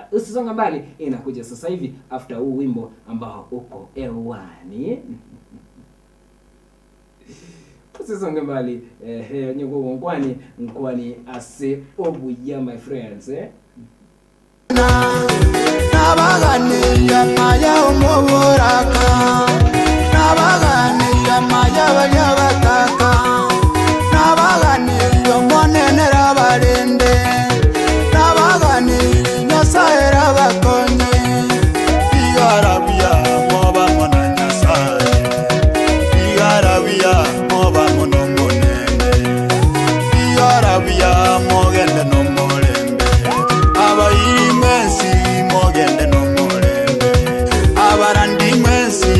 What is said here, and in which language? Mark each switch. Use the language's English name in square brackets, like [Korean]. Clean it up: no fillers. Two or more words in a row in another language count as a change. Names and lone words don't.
[Swahili] Usisonga mbali, inakuja sasa hivi after huu wimbo ambao uko ewani. Usisonga mbali, [Gusii] nyugo nkwani ase obu ya [English] my friends [Gusii] Nabaganira maya umuburaka Nabaganira maya banyabataka Nabaganira monenera barende Nabaganira nyasahera bakonye Iyarabia moba mona nyasahe Iyarabia moba monongonende Iyarabia mogende nomorembe Abayimesi mogende nomorembe Abarandi mesi